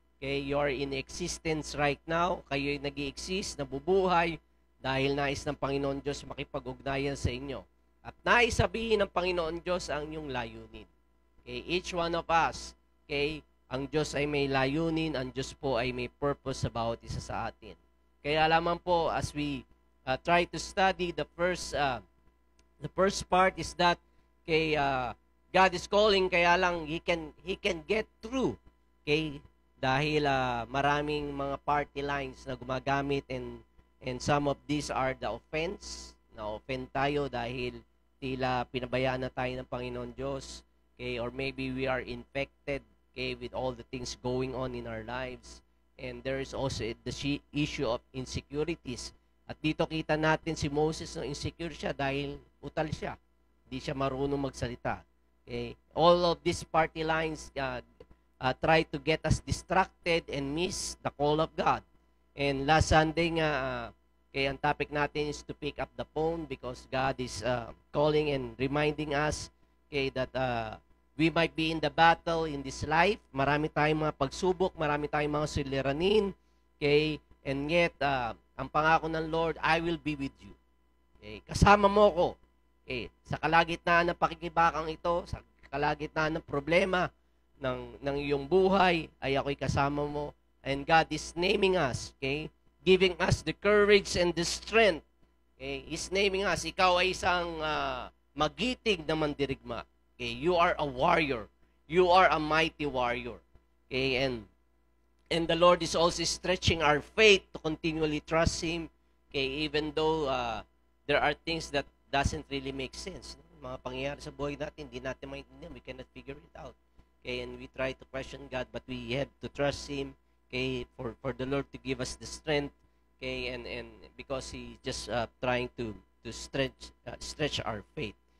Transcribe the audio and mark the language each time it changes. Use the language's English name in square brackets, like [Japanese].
[English] Okay, you are in existence right now. [Filipino] Kayo ay nag-i-exist, nabubuhay dahil nais ng Panginoon Diyos makipag-ugnayan sa inyo. At nais sabihin ng Panginoon Diyos ang inyong layunin. Okay, [English] each one of us, [Filipino] okay, ang Diyos ay may layunin, ang Diyos po ay may purpose sa bawat isa sa atin. Kaya lamang po, [English] as we try to study the first part is that, okay, God is calling, [Filipino] kaya lang [English] He can get through. Okay, [Filipino] dahil maraming mga party lines na gumagamit, [English] and some of these are the offense. [Filipino] Na-offend tayo dahil tila pinabayaan na tayo ng Panginoon Diyos. [English] Okay, or maybe we are infected, okay, with all the things going on in our lives. And there is also the issue of insecurities. [Filipino] At dito kita natin si Moses na insecure siya dahil utal siya. Hindi siya marunong magsalita. [English] Okay, all of these party lines try to get us distracted and miss the call of God. And last Sunday nga, okay, [Filipino] ang topic natin [English] is to pick up the phone because God is calling and reminding us, okay, that we might be in the battle in this life. [Filipino] Marami tayong mga pagsubok, marami tayong mga suliranin, okay, [English] and yet, [Filipino] ang pangako ng Lord, [English] I will be with you. [Filipino] Okay, kasama mo ko. Okay, sa kalagitnaan ng pakikibakang ito, sa kalagitnaan ng problema ng iyong buhay, ay ako'y kasama mo. [English] And God is naming us, okay, giving us the courage and the strength. Okay? He's naming us. [Filipino] Ikaw ay isang magiting na mandirigma. [English] Okay? You are a warrior. You are a mighty warrior. Okay? And the Lord is also stretching our faith to continually trust Him. Okay? Even though there are things that doesn't really make sense. [Filipino] Mga pangyayari sa buhay natin, hindi natin maintindihan. [English] We cannot figure it out. Okay? And we try to question God, but we have to trust Him. Okay, for the Lord to give us the strength, okay, and because He just trying to stretch our faith.